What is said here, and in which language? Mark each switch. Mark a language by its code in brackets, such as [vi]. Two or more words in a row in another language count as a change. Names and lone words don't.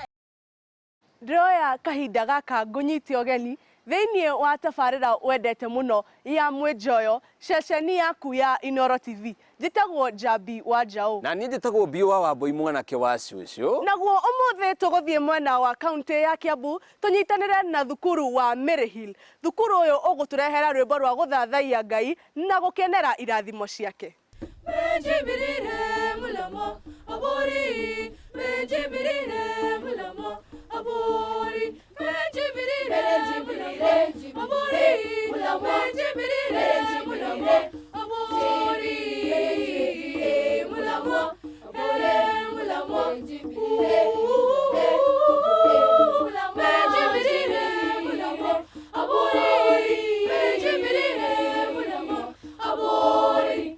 [ki] Ndoya kahinda gaka ngunyiti ogeni thiini wa tabarira wendete muno ya Mwenjoyo ceceni yaku ya Inooro TV njitagwo Njambi wa Njaũ na ni njitagwo Biwa wa Mbui mwanake wa Cucu naguo umuthi tuguthie mwena wa kaunti ya Kiambu tunyitanire na thukuru wa Maryhill. Thukuru uyu uguturehera rwimbo rwa guthathaia Ngai na gukenera irathimo ciake. Menjibirire mulamo abori, menjibirire mulamo abori, menjibirire abori, mulamo menjibirire mulamo abori, mulamo mulamo menjibirire mulamo abori, menjibirire mulamo abori.